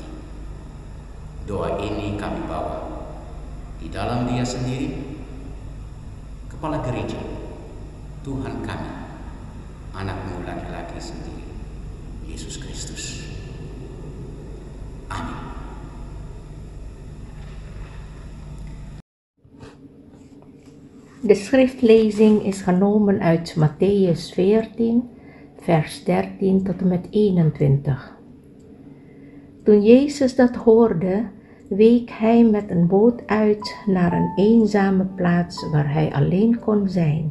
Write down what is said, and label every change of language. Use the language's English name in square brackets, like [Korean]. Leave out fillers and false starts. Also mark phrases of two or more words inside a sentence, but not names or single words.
[Indonesian] Doa ini kami bawa di dalam Dia sendiri, Kepala Gereja, Tuhan kami, Anak-Mu laki-laki sendiri, Yesus Kristus. Amin. [Dutch] De schriftlezing is genomen uit Mattheüs 14, vers 13 tot en met 21. Toen Jezus dat hoorde, week hij met een boot uit naar een eenzame plaats waar hij alleen kon zijn.